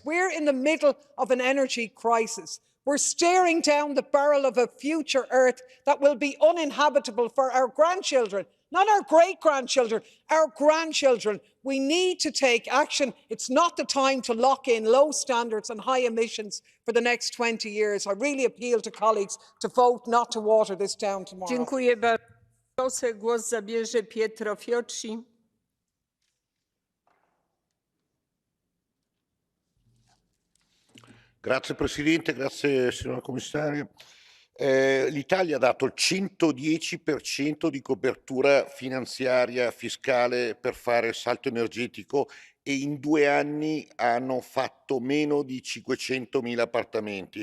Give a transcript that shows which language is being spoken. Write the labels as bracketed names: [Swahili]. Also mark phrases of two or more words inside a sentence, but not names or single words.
[English] We're in the middle of an energy crisis. We're staring down the barrel of a future Earth that will be uninhabitable for our grandchildren. Not our great-grandchildren, our grandchildren. We need to take action. It's not the time to lock in low standards and high emissions for the next 20 years. I really appeal to colleagues to vote not to water this down tomorrow. [Polish] Dziękuję bardzo. Poseł głos zabierze Pietro Fiocchi. [Italian] Grazie Presidente, grazie signora Commissario. L'Italia ha dato il 110% di copertura finanziaria fiscale per fare il salto energetico e in 2 anni hanno fatto meno di 500.000 appartamenti.